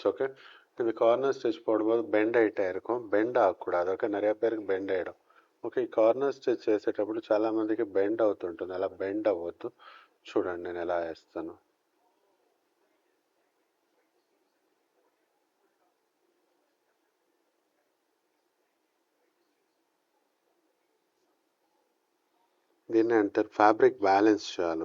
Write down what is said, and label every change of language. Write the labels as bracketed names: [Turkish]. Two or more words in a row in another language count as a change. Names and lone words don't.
[Tamil] ஓகே, இந்த கார்னர் ஸ்டிச் போடும்போது பெண்ட் ஆகிட்டே இருக்கும். [Telugu] பெண்ட் ఆగకూడదు. ఓకే, நிறைய పేరుకి బెండ్ అయ్యడం. ఓకే, ఈ కార్నర్ స్టిచ్ చేసేటప్పుడు చాలామందికి బెండ్ అవుతుంటుంది. అలా బెండ్ అవ్వద్దు. చూడండి నేను ఎలా వేస్తాను. దీన్ని అంటారు [English] fabric balance [Telugu] చేయాలి.